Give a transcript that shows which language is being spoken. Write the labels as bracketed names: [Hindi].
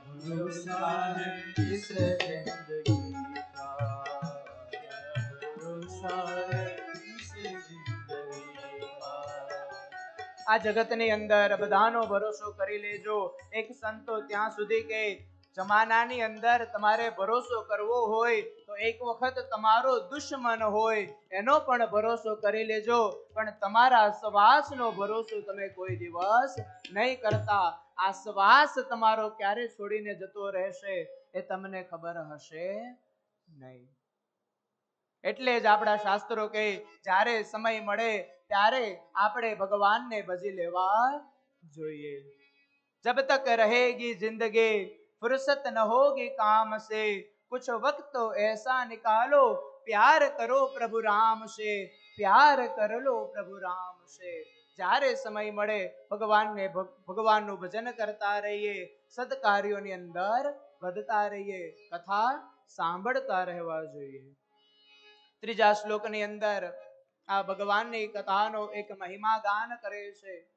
[Hindi] भरोसा है इस जिंदगी का, भरोसा है इस जिंदगी का। [Gujarati] આ જગતની અંદર બધાનો ભરોસો કરી લેજો. એક સંતો ત્યાં સુધી કે જમાનાની અંદર તમારે ભરોસો કરવો હોય તો એક વખત તમારો દુશ્મન હોય એનો પણ ભરોસો કરી લેજો, પણ તમારા શ્વાસનો ભરોસો તમે કોઈ દિવસ નહીં કરતા. આ શ્વાસ તમારો ક્યારે છોડીને જતો રહેશે એ તમને ખબર હશે નહીં. એટલે જ આપણા શાસ્ત્રો કહે જ્યારે સમય મળે ત્યારે આપણે ભગવાનને ભજી લેવા જોઈએ. [Hindi] जब तक रहेगी जिंदगी फुर्सत न होगी काम से, कुछ वक्त तो ऐसा निकालो प्यार करो प्रभु राम से, प्यार कर लो प्रभु राम से. [Gujarati] જ્યારે સમય મળે ભગવાનનું ભજન કરતા રહીએ, સદકાર્યોની અંદર વધતા રહીએ, કથા સાંભળતા રહેવા જોઈએ. ત્રીજા શ્લોકની અંદર આ ભગવાનની કથાનો એક મહિમા ગાન કરે છે.